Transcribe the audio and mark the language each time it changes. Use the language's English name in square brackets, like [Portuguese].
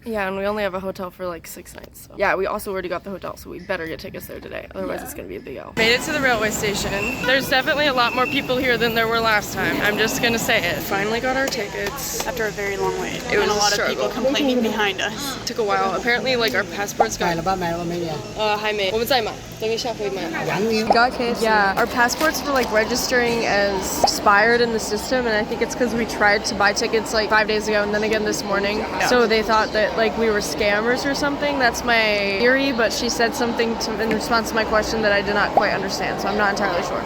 [English] Yeah, and we only have a hotel for like 6 nights. So. Yeah, we also already got the hotel, so we better get tickets there today. Otherwise, it's gonna be a big L. Made it to the railway station. There's definitely a lot more people here than there were last time. I'm just gonna say it. Finally got our tickets. After a very long wait. It was a lot of people complaining behind us. Took a while. Apparently, like our passports got. [Chinese] 还没，我们再买，等一下会买。 [English] Got KFC. Yeah, our passports were like registering as expired in the system, and I think it's because we tried to buy tickets like 5 days ago and then again this morning. Yeah. So they thought that like we were scammers or something. That's my theory, but she said something in response to my question that I did not quite understand, so I'm not entirely sure.